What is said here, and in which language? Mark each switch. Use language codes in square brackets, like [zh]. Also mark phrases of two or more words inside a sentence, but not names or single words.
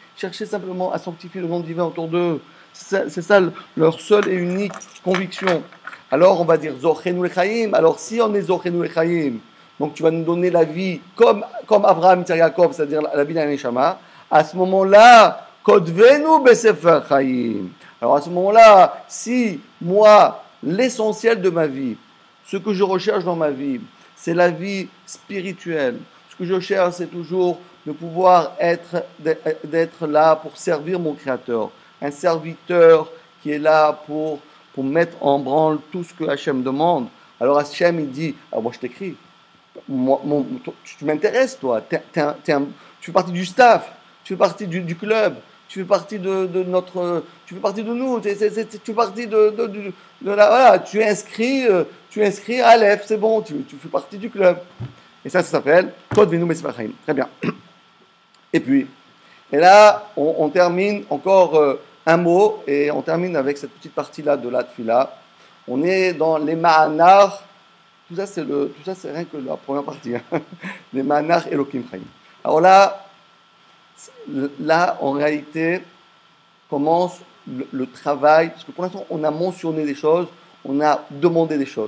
[fr] Ils cherchaient simplement à sanctifier le nom divin autour d'eux. C'est ça leur seule et unique conviction. Alors on va dire [he] זכרנו לחיים. [fr] Alors si on est [he] זכרנו לחיים, [fr] donc tu vas nous donner la vie comme Avraham, Yitzhak, Yaakov, c'est-à-dire la vie d'un Neshama. À ce moment-là, [he] כתבנו בספר חיים. [fr] Alors à ce moment-là, si moi, l'essentiel de ma vie, ce que je recherche dans ma vie, c'est la vie spirituelle. Ce que je cherche, c'est toujours de pouvoir d'être là pour servir mon Créateur. Un serviteur qui est là pour mettre en branle tout ce que Hachem demande. Alors Hachem, il dit, ah, moi je t'écris. Tu m'intéresses, toi. Tu fais partie du staff. Tu fais partie du club. Tu fais partie de notre, tu fais partie de nous, tu fais partie de la, voilà, tu es inscrit à Aleph, c'est bon, tu fais partie du club. Et ça s'appelle [he] כתבנו בספר חיים. [fr] Très bien. Et là, on termine encore un mot, et on termine avec cette petite partie-là de la tefila. On est dans les ma'anar. Tout ça, c'est rien que la première partie. Hein. Les ma'anar [he] אלוקים חיים. [fr] Alors là, en réalité, commence le travail, parce que pour l'instant, on a mentionné des choses, on a demandé des choses.